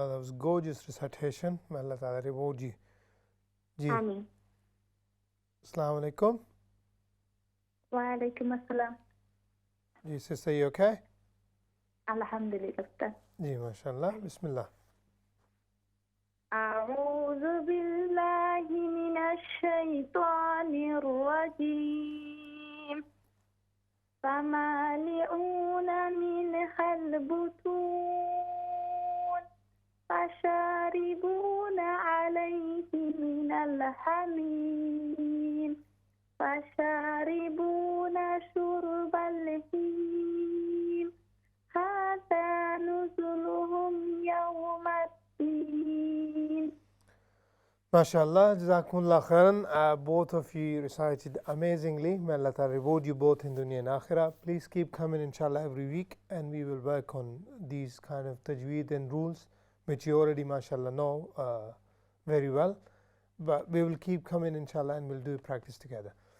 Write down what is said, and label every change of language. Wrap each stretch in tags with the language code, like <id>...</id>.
<en>That was gorgeous recitation. May Allah Ta'ala reward you.</en> <ur>جی. آمین. السلام علیکم. وعلیکم السلام.</ur> <en>جی sister, you okay?</en> <ur>الحمدللہ. جی ماشاء اللہ. بسم اللہ.</ur> <ar>أعوذ بالله من الشيطان الرجيم. فمالئون منها البطون فشاربون عليه من الحميم فشاربون شرب الهيم هذا نزلهم يوم الدين.</ar> <en>MashaAllah, Jazakumullah khairan. Both of you recited amazingly. May Allah Ta'ala reward you both in dunya and akhirah. Please keep coming inshallah every week, and we will work on these kind of tajweed and rules which you already mashallah know very well. But we will keep coming inshallah and we'll do practice together.</en>